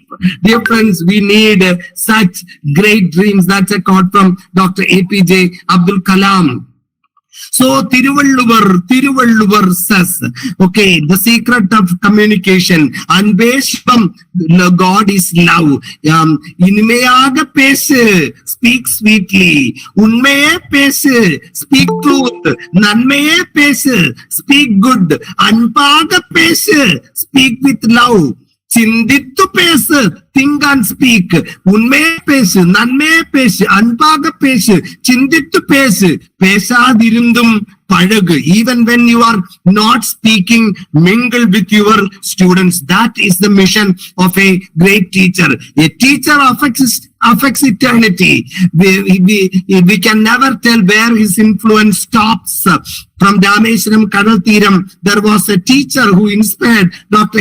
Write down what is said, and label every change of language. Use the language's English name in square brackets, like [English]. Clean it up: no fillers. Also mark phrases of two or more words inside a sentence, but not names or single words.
[English] Dear friends, we need such great dreams. That's a quote from Dr. APJ Abdul Kalam. So Tiruvalluvar says, okay, the secret of communication, Anveshvam, God is love. [Tamil] இனிமையாக பேசு, [English] speak sweetly. [Tamil] உண்மையே பேசு, [English] speak truth. [Tamil] நன்மையே பேசு, [English] speak good. [Tamil] அன்பாக பேசு, [English] speak with love. [Tamil] சிந்தித்து பேசு, [English] think and speak. [Tamil] உண்மையே பேசு, நன்மையே பேசு, அன்பாக பேசு, சிந்தித்து பேசு, பேசாதிருந்தும் பழகு. [English] Even when you are not speaking, mingle with your students. That is the mission of a great teacher. A teacher affects eternity. We can never tell where his influence stops. from Rameshwaram, Kadalthiram, there was a teacher who inspired Dr.